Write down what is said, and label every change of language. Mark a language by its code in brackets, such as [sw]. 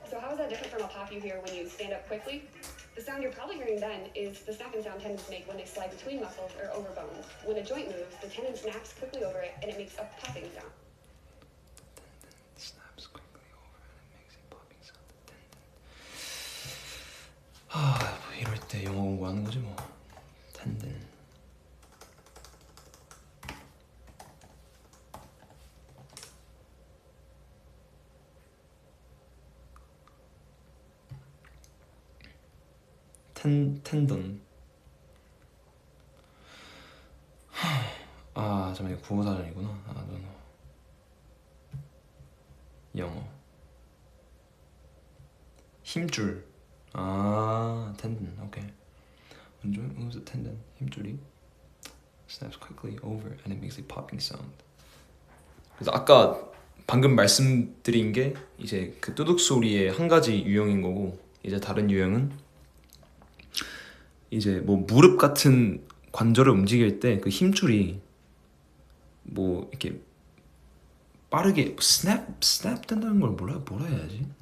[en] So how is that different from a pop you hear when you stand up quickly? The sound you're probably hearing then is the snapping sound tendons make when they slide between muscles or over bones. When a joint moves, the tendon snaps quickly over it and it makes a popping sound. Snaps quickly over and it makes a popping sound. [ko] 뭐 이럴 때 영어 공부하는 거지 뭐. 텐든. [en] 텐던. [ko] 잠깐만, 이거 국어 사전이구나. 영어. 힘줄. 텐던. 오케이. [en] When joint moves the tendon, 힘줄이 snaps quickly over and it makes a popping sound. [ko] 그래서 아까 방금 말씀드린 게 이제 그 뚜둑 소리의 한 가지 유형인 거고, 이제 다른 유형은 이제 뭐 무릎 같은 관절을 움직일 때 그 힘줄이 뭐 이렇게 빠르게 스냅 된다는 걸 뭐라 해야지?